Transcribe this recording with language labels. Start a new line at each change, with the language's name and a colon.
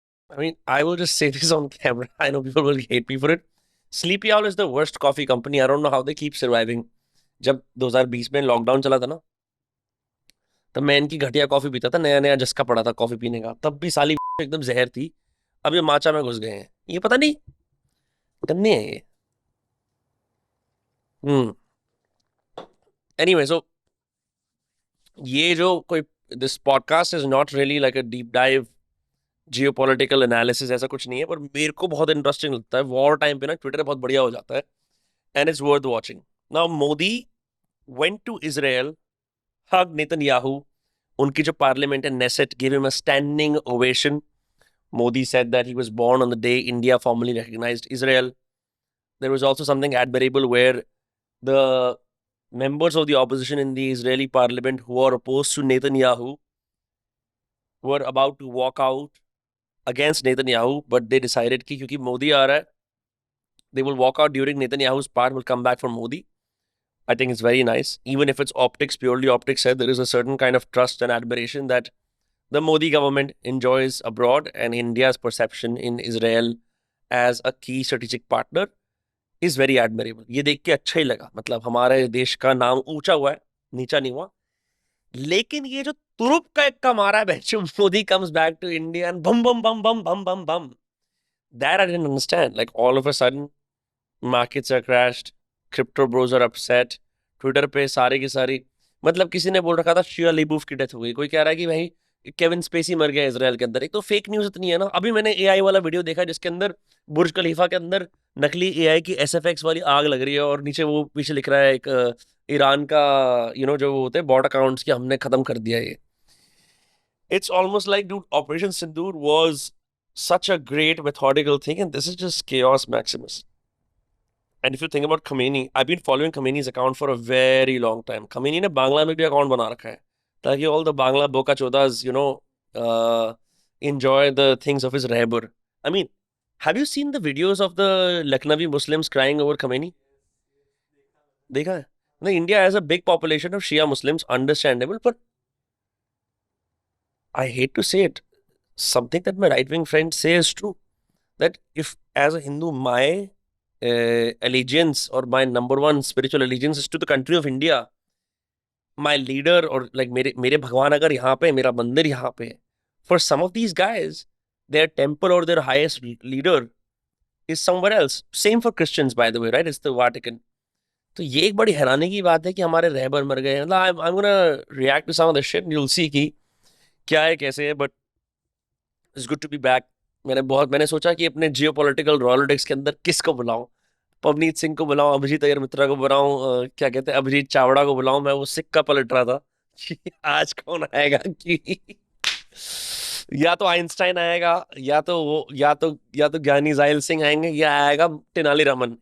English: I mean, I will just say this on camera. I know people will hate me for it. Sleepy Owl is the worst coffee company. I don't know how they keep surviving.
Hindi: जब 2020 में lockdown चला था ना, तब मैं इनकी घटिया coffee पीता था, नया नया जस्का पड़ा था कॉफी पीने का, तब भी साली एकदम जहर थी। अब ये माचा में घुस गए हैं, ये पता नहीं गन्ने हैं ये।
English: Hmm. Anyway so
Hindi: ये जो कोई,
English: this podcast is not really like a deep dive geopolitical analysis,
Hindi: ऐसा कुछ नहीं है, पर मेरे को बहुत इंटरेस्टिंग लगता है। वॉर टाइम पे ना ट्विटर बहुत बढ़िया हो जाता है,
English: And it's worth watching. Now Modi went to Israel, hugged Netanyahu.
Hindi: उनकी जो पार्लियामेंट है Knesset
English: gave him a standing ovation. Modi said that he was born on the day India formally recognized Israel. There was also something admirable where the members of the opposition in the Israeli parliament who are opposed to Netanyahu were about to walk out against Netanyahu, but they decided
Hindi: कि क्योंकि मोदी आ रहा है,
English: they will walk out during Netanyahu's part, will come back for Modi. I think it's very nice. Even if it's optics, purely optics, said there is a certain kind of trust and admiration that the Modi government enjoys abroad, and India's perception in Israel as a key strategic partner is very admirable.
Hindi: ये देख के अच्छा ही लगा, मतलब हमारे देश का नाम ऊंचा हुआ है, नीचा नहीं हुआ। लेकिन ये जो तुरुप का एक का मारा है,
English: Modi comes back to India and bum bum bum bum bum bum bum, that I didn't understand. Like all of a sudden markets are crashed, crypto bros are upset,
Hindi: Twitter पे सारे की सारी, मतलब किसी ने बोल रखा था शिया लिबूफ की डेथ हो गई, कोई कह रहा है कि भाई केविन स्पेसी मर गया इसराइल के अंदर। एक तो फेक न्यूज इतनी है ना। अभी मैंने एआई वाला वीडियो देखा जिसके अंदर बुर्ज खलीफा के अंदर नकली एआई की एसएफएक्स वाली आग लग रही है, और नीचे वो पीछे लिख रहा है एक ईरान का, जो वो होते हैं बॉट अकाउंट्स की, हमने खत्म कर दिया ये।
English: It's almost like dude operation Sindoor was such a great methodical thing, and this is just chaos maximus. And if you think about Khomeini, I've been following Khomeini's account for a very long time.
Hindi: Khomeini ने बांग्ला में भी account बना रखा है ताकि
English: all the Bangla boka chodas, enjoy the things of his
Hindi: रहबर.
English: I mean, have you seen the videos of the Lucknowi Muslims crying over Khomeini?
Hindi: देखा है?
English: No, India has a big population of Shia Muslims, understandable, but I hate to say it. Something that my right-wing friends say is true. That if, as a Hindu, my allegiance or my number one spiritual allegiance is to the country of India, my leader or like
Hindi: मेरे मेरे भगवान अगर यहाँ पे, मेरा मंदिर यहाँ पे है,
English: for some of these guys, their temple or their highest leader is somewhere else. Same for Christians, by the way, right? It's the Vatican.
Hindi: तो ये एक बड़ी हैरानी की बात है कि हमारे रहबर मर गए।
English: मतलब I'm gonna react to some of the shit and you'll see
Hindi: कि क्या है कैसे है,
English: but it's good to be back.
Hindi: मैंने सोचा कि अपने जियो पॉलिटिकल रॉलिटिक्स के अंदर किसको बुलाऊं। पवनीत सिंह को बुलाऊं, अभिजीत अय्यर मित्रा को बुलाऊं, क्या कहते हैं, अभिजीत चावड़ा को बुलाऊं। मैं वो सिक्का पलट रहा था कि आज कौन आएगा कि या तो आइंस्टाइन आएगा, या तो ज्ञानी जाइल सिंह आएंगे, या आएगा तेनाली रमन।